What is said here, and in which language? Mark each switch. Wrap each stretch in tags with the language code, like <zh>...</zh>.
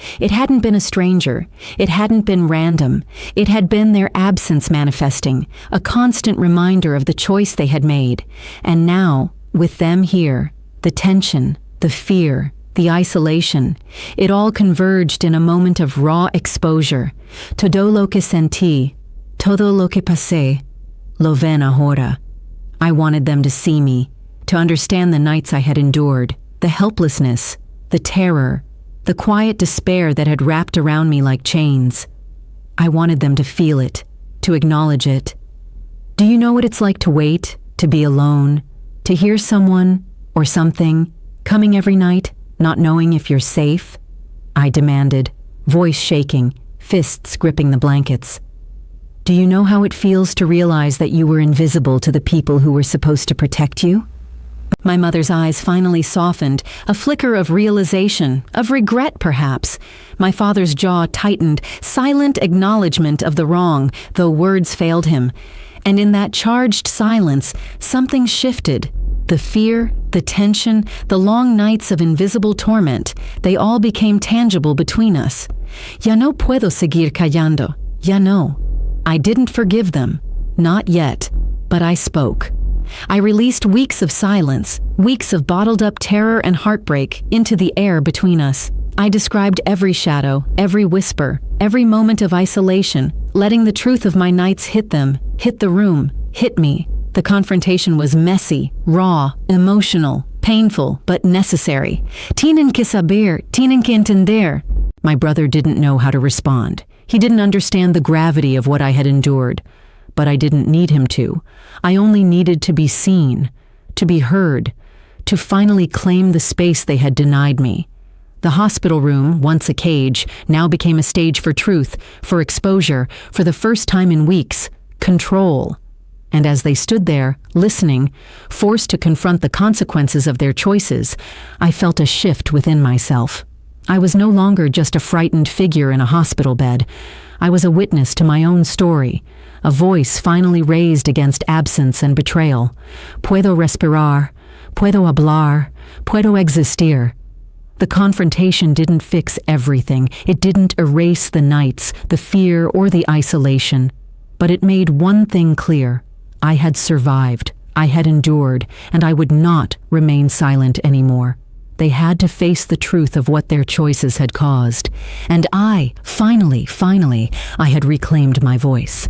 <en>It hadn't been a stranger. It hadn't been random. It had been their absence manifesting, a constant reminder of the choice they had made. And now, with them here, the tension, the fear, the isolation, it all converged in a moment of raw exposure.</en> <es>Todo lo que sentí, todo lo que pasé, lo ven ahora.</es> <en>I wanted them to see me, to understand the nights I had endured, the helplessness, the terror, the quiet despair that had wrapped around me like chains. I wanted them to feel it, to acknowledge it. Do you know what it's like to wait, to be alone, to hear someone or something coming every night, not knowing if you're safe? I demanded, voice shaking, fists gripping the blankets. Do you know how it feels to realize that you were invisible to the people who were supposed to protect you? My mother's eyes finally softened, a flicker of realization, of regret perhaps. My father's jaw tightened, silent acknowledgement of the wrong, though words failed him. And in that charged silence, something shifted. The fear, the tension, the long nights of invisible torment, they all became tangible between us.</en> <es>Ya no puedo seguir callando. Ya no.</es> <en>I didn't forgive them. Not yet. But I spoke. I released weeks of silence, weeks of bottled-up terror and heartbreak into the air between us. I described every shadow, every whisper, every moment of isolation, letting the truth of my nights hit them, hit the room, hit me. The confrontation was messy, raw, emotional, painful, but necessary.</en> <es>Tienen que saber, tienen que entender.</es> <en>My brother didn't know how to respond. He didn't understand the gravity of what I had endured. But I didn't need him to. I only needed to be seen, to be heard, to finally claim the space they had denied me. The hospital room, once a cage, now became a stage for truth, for exposure, for the first time in weeks, control. And as they stood there, listening, forced to confront the consequences of their choices, I felt a shift within myself. I was no longer just a frightened figure in a hospital bed. I was a witness to my own story, a voice finally raised against absence and betrayal.</en> <es>Puedo respirar, puedo hablar, puedo existir.</es> <en>The confrontation didn't fix everything. It didn't erase the nights, the fear, or the isolation. But it made one thing clear. I had survived, I had endured, and I would not remain silent anymore. They had to face the truth of what their choices had caused. And finally, I had reclaimed my voice.</en>